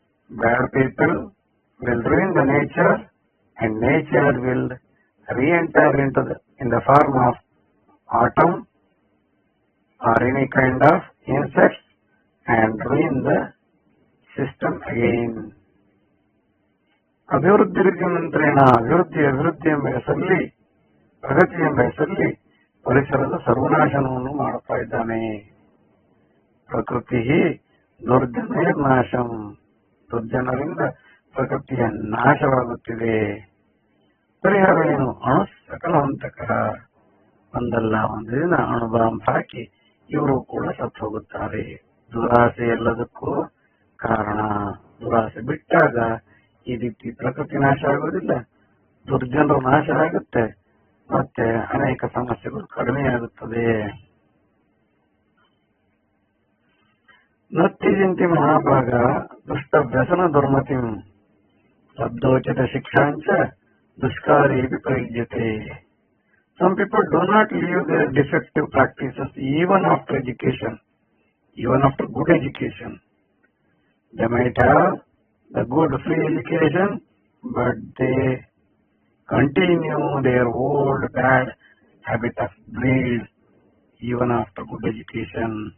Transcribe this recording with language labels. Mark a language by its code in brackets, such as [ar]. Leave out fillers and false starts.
[en] Bad people will ruin the nature, and nature will re-enter in the form of autumn or any kind of insects and ruin the system again. [sa] ಅಭಿವೃದ್ಧಿ ಮಂತ್ರೇಣ [kn] ಅಭಿವೃದ್ಧಿ ಎಂಬ ಹೆಸರಲ್ಲಿ, ಪ್ರಗತಿ ಎಂಬ ಹೆಸರಲ್ಲಿ ಪರಿಸರದ ಸರ್ವನಾಶನವನ್ನು ಮಾಡುತ್ತಾ ಇದ್ದಾನೆ. [sa] ಪ್ರಕೃತಿ ದುರ್ಜನೈರ್ನಾಶಂ, [kn] ದುರ್ಜನರಿಂದ ಪ್ರಕೃತಿಯ ನಾಶವಾಗುತ್ತಿದೆ. ಪರಿಹಾರ ಏನು? [sa] ಅಣು ಸಕಲ ಹಂತಕ, [kn] ಒಂದಲ್ಲ ಒಂದು ದಿನ ಅಣುಬಾಂಬ್ ಹಾಕಿ ಇವರು ಕೂಡ ಸತ್ತು ಹೋಗುತ್ತಾರೆ. ದುರಾಸೆ ಎಲ್ಲದಕ್ಕೂ ಕಾರಣ. ದುರಾಸೆ ಬಿಟ್ಟಾಗ ಈ ರೀತಿ ಪ್ರಕೃತಿ ನಾಶ ಆಗುವುದಿಲ್ಲ, ದುರ್ಜನರು ನಾಶ ಆಗುತ್ತೆ, ಮತ್ತೆ ಅನೇಕ ಸಮಸ್ಯೆಗಳು ಕಡಿಮೆಯಾಗುತ್ತದೆ. [sa] ನತ್ಯಜಂತಿ ಮಹಾಭಾಗ ದುಷ್ಟ ವ್ಯಸನ ದುರ್ಮತಿಂ ಲಬ್ಧೋಚಿತ ಶಿಕ್ಷಾಂಚ ದುಷ್ಕಾರೇಪಿ ಪ್ರಯುಜ್ಯತೆ. [en] Some people do not leave their defective practices even after education, even after good education. They might have the good free education, but they continue their old bad habit of greed even after good education.